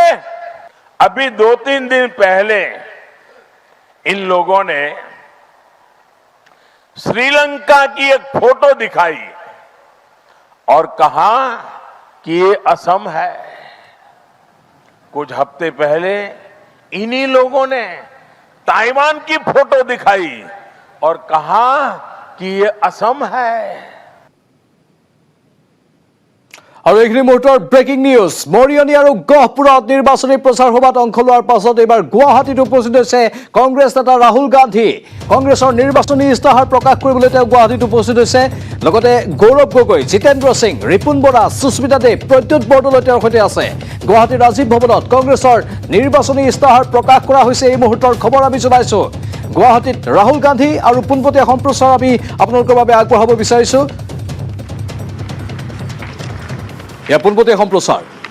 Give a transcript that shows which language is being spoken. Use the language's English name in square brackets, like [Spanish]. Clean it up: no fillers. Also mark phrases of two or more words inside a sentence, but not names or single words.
[Hindi] अभी 2-3 दिन पहले इन लोगों ने श्रीलंका की एक फोटो दिखाई और कहा कि ये असम है। कुछ हफ्ते पहले इन्हीं लोगों ने ताइवान की फोटो दिखाई और कहा कि ये असम है। [Assamese] আৰু এইখিনি মুহূৰ্তৰ [English] breaking news [Assamese] মৰিয়নি আৰু গহপুৰত নিৰ্বাচনী প্ৰচাৰ সভাত অংশ লোৱাৰ পাছত এইবাৰ গুৱাহাটীত উপস্থিত হৈছে কংগ্ৰেছ নেতা ৰাহুল গান্ধী কংগ্ৰেছৰ নিৰ্বাচনী ইস্তাহাৰ প্ৰকাশ কৰিবলৈ তেওঁ গুৱাহাটীত উপস্থিত হৈছে লগতে গৌৰৱ গগৈ জিতেন্দ্ৰ সিং ৰিপুন বৰা সুস্মিতা দেৱ প্ৰদ্যুৎ বৰদলৈ তেওঁৰ সৈতে আছে গুৱাহাটীৰ ৰাজীৱ ভৱনত কংগ্ৰেছৰ নিৰ্বাচনী ইস্তাহাৰ প্ৰকাশ কৰা হৈছে এই মুহূৰ্তৰ খবৰ আমি জনাইছো গুৱাহাটীত ৰাহুল গান্ধী আৰু পোনপটীয়া সম্প্ৰচাৰ আমি আপোনালোকৰ বাবে আগবঢ়াব বিচাৰিছো পোনপটীয়া সম্প্ৰচাৰ